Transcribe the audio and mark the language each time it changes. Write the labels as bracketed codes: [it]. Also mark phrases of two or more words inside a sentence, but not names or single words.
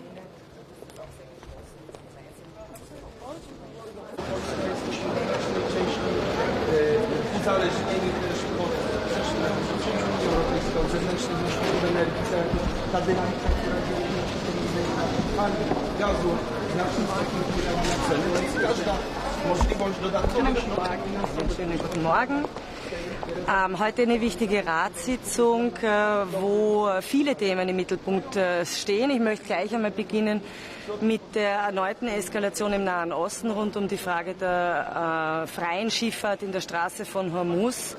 [pl] Uzależnieni też od Unii Europejskiej, od zewnętrznych źródeł energii, ta dynamika, która dzieje się przy paliw, gazu, znacznie wpływa na ceny, więc każda możliwość dodatkowych [de] Guten Morgen. Heute eine wichtige Ratssitzung, wo viele Themen im Mittelpunkt stehen. Ich möchte gleich einmal beginnen mit der erneuten Eskalation im Nahen Osten rund um die Frage der freien Schifffahrt in der Straße von Hormuz.